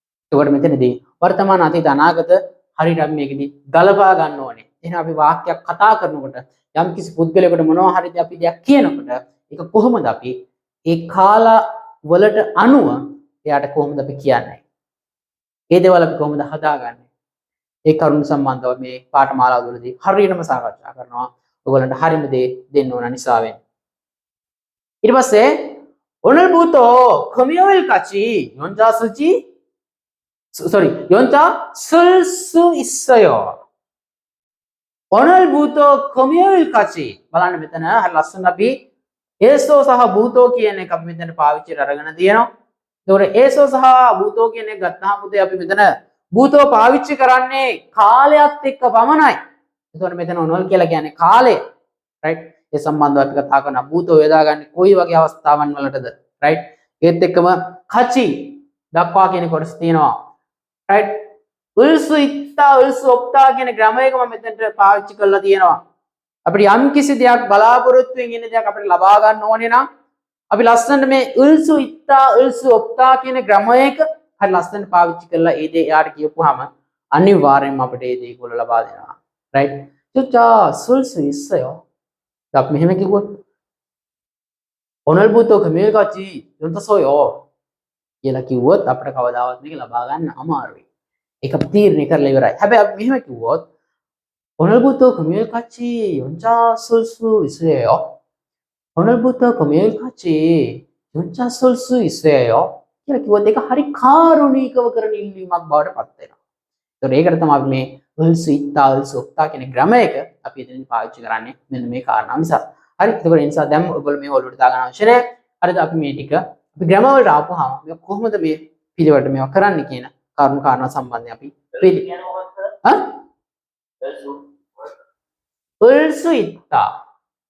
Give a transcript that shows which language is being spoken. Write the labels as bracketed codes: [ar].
[si] ඒකට මෙතනදී වර්තමාන අතීත අනාගත හරියට අපි මේකෙදි ගලපා ගන්න ඕනේ. එහෙනම් අපි වාක්‍යයක් කතා කරනකොට යම් කිසි පුද්ගලයෙකුට මොනවා හරි අපි දෙයක් කියනකොට ඒක කොහොමද අපි ඒ කාල වලට අනුව එයාට කොහොමද අපි කියන්නේ? ඒ දේවල් අපි කොහොමද හදාගන්නේ? ඒ කරුණු සම්බන්ධව මේ පාඨමාලාව වලදී හරියටම සාකච්ඡා කරනවා. ඔයගොල්ලන්ට හරියම දේ දෙන්න ඕන නිසා වෙන්නේ. [ko] ඊට පස්සේ 오늘 부터 금요일까지 연자 쓰지 sorry 연자 쓸 수 있어요. 오늘부터 금요일까지 [si] බලන්න මෙතන හරි ලස්සන අපි ඒසෝ සහ භූතෝ කියන එක අපි මෙතන පාවිච්චිට අරගෙන තියෙනවා. ඒතකොට ඒසෝ සහ භූතෝ කියන එක ගත්තාම පුතේ අපි මෙතන භූතෝ පාවිච්චි කරන්නේ කාලයත් එක්ක පමණයි. ඒතකොට මෙතන ඔනල් කියලා කියන්නේ කාලය. රයිට්? ඒ සම්බන්ධව අපි කතා කරනවා භූතෝ යොදාගන්නේ කොයි වගේ අවස්ථාවන් වලටද? රයිට්? ඒත් එක්කම කචි දක්වා කියන කොටස තියෙනවා. රයිට්? උල්සු ඉත්තා උල්සු ඔප්තා කියන ග්‍රාමයකම මෙතනට පාවිච්චි කරලා තියෙනවා. අපිට යම් කිසි දෙයක් බලාපොරොත්තුෙන් ඉන්න දෙයක් අපිට ලබා ගන්න ඕනේ නම් අපි ලස්සනට මේ උල්සු ඉත්තා උල්සු ඔප්තා කියන ග්‍රාමයක හරි ලස්සනට පාවිච්චි කරලා ඒ දේ යාට කියපුවාම අනිවාර්යෙන්ම අපිට ඒ දේ ඒගොල්ලෝ ලබා දෙනවා. රයිට්? චුචා සුල්සු ඉස්සයෝ. අපි මෙහෙම කිව්වොත් [ko] 오늘부터 금요일까지 연타서요 [si] කියලා කිව්වොත් අපිට කවදාවත් මේක ලබා ගන්න අමාරුයි. ඒක තීරණය කරලා ඉවරයි. හැබැයි අපි මෙහෙම කිව්වොත් [ko] 오늘부터 금요일까지 연차 쓸 수 있어요. 오늘부터 금요일까지 연차 쓸 수 있어요. [si] කියලා කිව්වොත් ඒක හරි කාරුණිකව කරන ඉල්ලීමක් බවට පත් වෙනවා. ඒතකොට ඒකට තමයි අපි මේ උල්සු ඉත්තා උල්සු ඔක්තා කියන ග්‍රාමයක අපි එතනින් පාවිච්චි කරන්නේ මෙන්න මේ කාරණා නිසා. හරි. ඒකෝර ඒ නිසා දැන් ඔයගොල්ලෝ මේ ඔළුවට දාගන්න අවශ්‍ය නැහැ. හරිද? අපි මේ ටික අපි ග්‍රැමර් වලට ආපුවාම මේ කොහොමද මේ පිළිවෙලට මේවා කරන්න කියන කරුණු කාරණා සම්බන්ධයෙන් අපි උල්සු ඉත්තා.